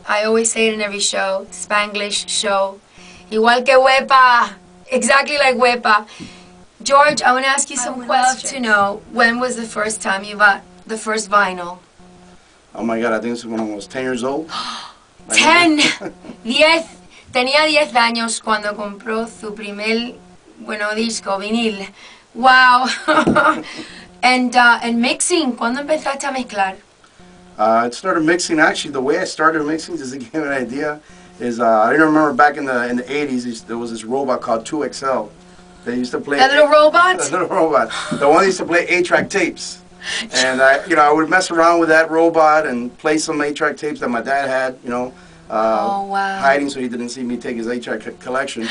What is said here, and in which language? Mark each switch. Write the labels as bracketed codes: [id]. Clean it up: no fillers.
[en] I always say it in every show, Spanglish show. [es] Igual que Wepa, [en] exactly like Wepa. George, I want to ask you some questions. To know, when was the first time you bought the first vinyl? Oh my God, I think this is when I was 10 years old. 10, 10. [es] Tenía 10 años cuando compró su primer, disco, vinil. Wow. [en] And mixing, [es] ¿cuándo empezaste a mezclar? [en] I started mixing, actually, the way I started mixing, just to give you an idea, is I didn't remember back in the 80s, there was this robot called 2XL. They used to play... A little robot? A little robot. The one that used to play 8-track tapes. And I would mess around with that robot and play some 8-track tapes that my dad had, hiding so he didn't see me take his 8-track collection.